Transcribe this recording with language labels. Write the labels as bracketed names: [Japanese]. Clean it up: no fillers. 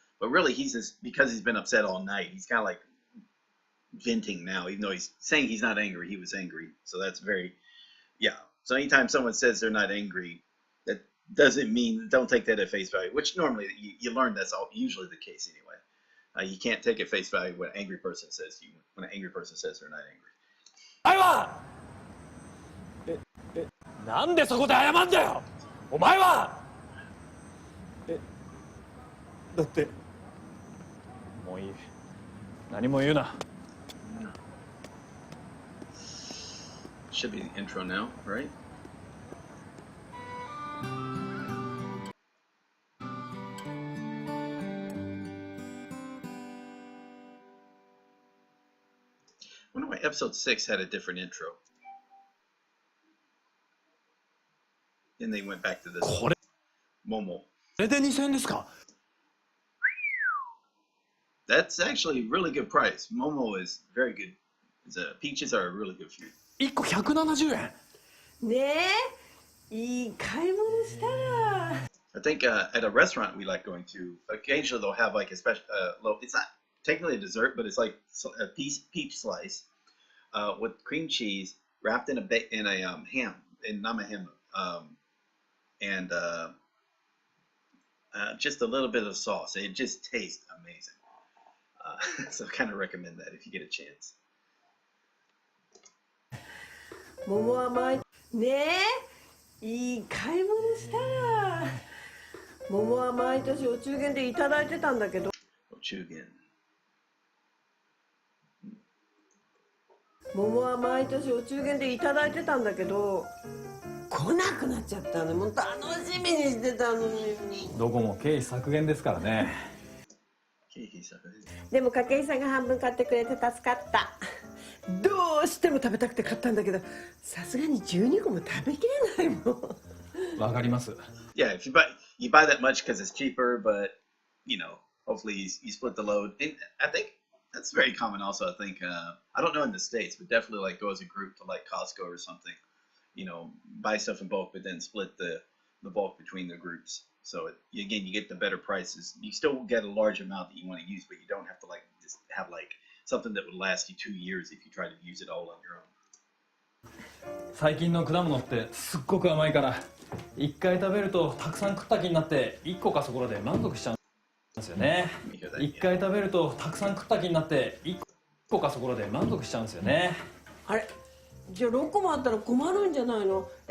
[English] But really, he's just because he's been upset all night. He's kind of like venting now, even though he's saying he's not angry. He was angry, so that's very, yeah. So anytime someone says they're not angry, that doesn't mean don't take that at face value. Which normally you learn that's all usually the case anyway. You can't take at face value what an angry person says to you when an angry person says they're not angry. [Japanese] お前はなんでそこで謝んだよ。お前はだってもういい。何も言うな。 [English] Should be the intro now, right? I wonder why episode 6 had a different intro. Then they went back to this [Japanese] これ Momo. で2000円ですか。 [English] That's actually a really good price. Momo is very good. Peaches are a really good fruit. [Japanese] 1個170円。ねえ、いい買い物したら。 [English] I think at a restaurant we like going to, occasionally they'll have like a special, it's not technically a dessert, but it's like a peach slice with cream cheese wrapped in a ham, in nama and just a little bit of sauce. It just tastes amazing. So I kind of recommend that if you get a chance. [Japanese] 桃は毎ねえ、いい買い物したら。桃は毎年お中元でいただいてたんだけど。 Ochugen. 桃は毎年お中元でいただいてたんだけど、来なくなっちゃったの。もう楽しみにしてたのに。どこも経費削減ですからね。でも筧さんが半分買ってくれて助かった。どうしても食べたくて買ったんだけど、さすがに12個も食べきれないもん。わかります。 [English] Yeah, if you buy that much because it's cheaper, but you know, hopefully you split the load. And I think that's very common. Also, I think I don't know in the States, but definitely like go as a group to like Costco or something. You know, buy stuff in bulk, but then split the bulk between the groups. So again, you get the better prices. You still get a large amount that you want to use, but you don't have to like just have like something that would last you 2 years if you try to use it all on your own. [Japanese] 最近の果物ってすっごく甘いから1回食べるとたくさん食った気になって1個かそこらで満足しちゃうんですよね。 1回食べるとたくさん食った気になって1個かそこらで満足しちゃうんですよね。あれ、じゃあ6個もあったら困るんじゃないの？